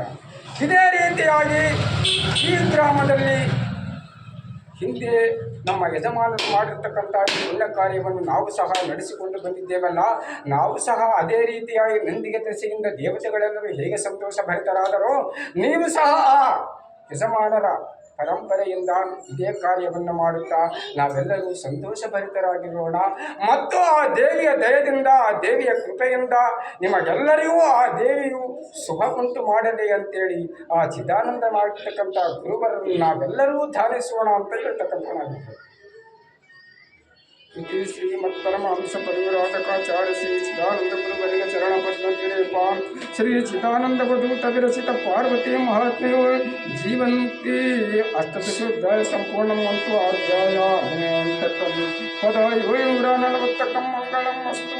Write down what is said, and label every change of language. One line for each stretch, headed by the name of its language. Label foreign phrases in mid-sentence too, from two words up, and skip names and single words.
Kannada: ಇದೇ ರೀತಿಯಾಗಿ ಈ ಗ್ರಾಮದಲ್ಲಿ ಹಿಂದೆ ನಮ್ಮ ಯಜಮಾನರು ಮಾಡಿರ್ತಕ್ಕಂಥ ಈ ಪುಣ್ಯ ಕಾರ್ಯವನ್ನು ನಾವು ಸಹ ನಡೆಸಿಕೊಂಡು ಬಂದಿದ್ದೇವಲ್ಲ, ನಾವು ಸಹ ಅದೇ ರೀತಿಯಾಗಿ ನಂದಿಗೆ ದೆಸೆಯಿಂದ ದೇವತೆಗಳೆಲ್ಲರೂ ಹೇಗೆ ಸಂತೋಷ ಭರಿತರಾದರೋ ನೀವು ಸಹ ಆ ಯಜಮಾನರ ಪರಂಪರೆಯಿಂದ ಇದೇ ಕಾರ್ಯವನ್ನು ಮಾಡುತ್ತಾ ನಾವೆಲ್ಲರೂ ಸಂತೋಷ ಭರಿತರಾಗಿರೋಣ. ಮತ್ತು ಆ ದೇವಿಯ ದಯದಿಂದ, ಆ ದೇವಿಯ ಕೃಪೆಯಿಂದ ನಿಮಗೆಲ್ಲರಿಗೂ ಆ ದೇವಿಯು ಶುಭ ಉಂಟು ಮಾಡಲಿ ಅಂತೇಳಿ ಆ ಚಿದಾನಂದ ಮಾಡಿರ್ತಕ್ಕಂಥ ಗುರುವರನ್ನು ನಾವೆಲ್ಲರೂ ಧ್ಯಾನಿಸೋಣ ಅಂತ ಹೇಳ್ತಕ್ಕಂಥ ನಾವಿದ್ದೇವೆ.
Sanskrit: इति श्रीमत्परमहंस परिव्राजकाचार्य श्री चिदानंद गुरुवर्य चरण पद्म श्री चिदानंद वधूत विरचित पार्वती महात्म्यो जीवन मुक्ति अष्टशुद्धाय संपूर्ण मंत्र अध्याय पदायुरानवत्तकं मंगलम अस्तु.